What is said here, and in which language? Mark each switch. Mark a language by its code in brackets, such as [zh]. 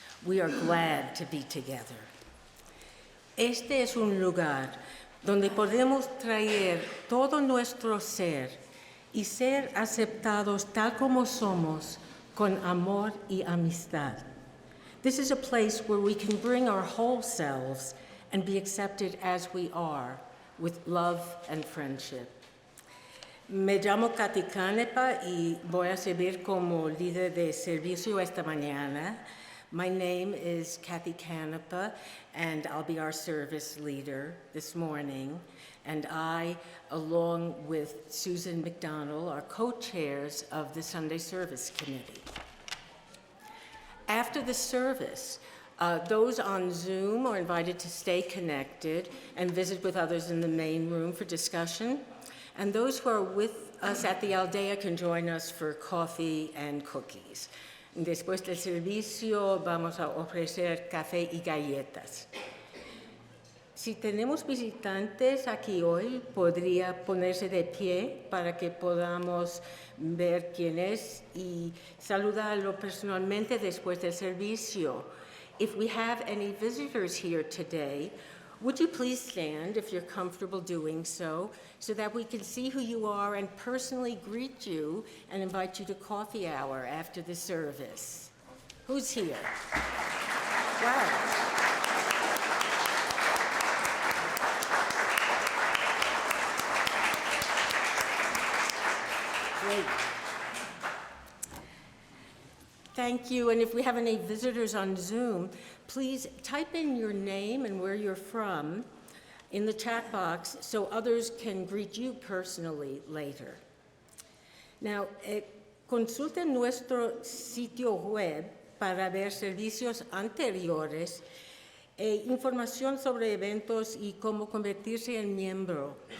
[en] We are glad to be together. [es] Este es un lugar donde podemos traer todo nuestro ser y ser aceptados tal como somos con amor y amistad. [en] This is a place where we can bring our whole selves and be accepted as we are with love and friendship. [es] Me llamo Katy Canepa y voy a servir como líder de servicio esta mañana. [en] My name is Katy Canepa, and I'll be our service leader this morning. And I, along with Susan McDonald, are co-chairs of the Sunday Service Committee. After the service, those on Zoom are invited to stay connected and visit with others in the main room for discussion. And those who are with us at the Aldea can join us for coffee and cookies. [es] Después del servicio vamos a ofrecer café y galletas. Si tenemos visitantes aquí hoy, podría ponerse de pie para que podamos ver quién es y saludarlo personalmente después del servicio. [en] If we have any visitors here today, would you please stand if you're comfortable doing so that we can see who you are and personally greet you and invite you to coffee hour after the service? Who's here? Wow. Great. Thank you, and if we have any visitors on Zoom, please type in your name and where you're from in the chat box so others can greet you personally later. [es] Now, consulte nuestro sitio web para ver servicios anteriores e información sobre eventos y cómo convertirse en miembro.